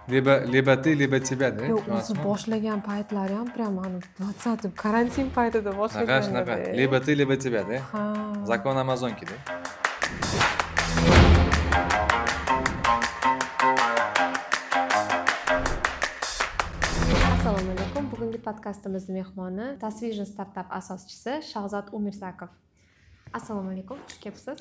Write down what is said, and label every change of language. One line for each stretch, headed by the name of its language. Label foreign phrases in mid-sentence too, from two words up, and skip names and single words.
Russian: Lибо ты, lибо тебя, да?
Uzbek: Yo'q, o'zi Shunaqasimi? boshlagan paytlari ham prям ani 20 karantin paytida Shunaqa. boshlaganda.
Russian: Lибо ты, lибо тебя, да?
Uzbek: Ha.
Russian: Zakon Amazonki, да?
Uzbek: Assalomu alaykum. Bugungi podkastimiz mehmoni Tasvision startap asoschisi Shahzod Umirsakov. Assalomu alaykum. Xush kelibsiz.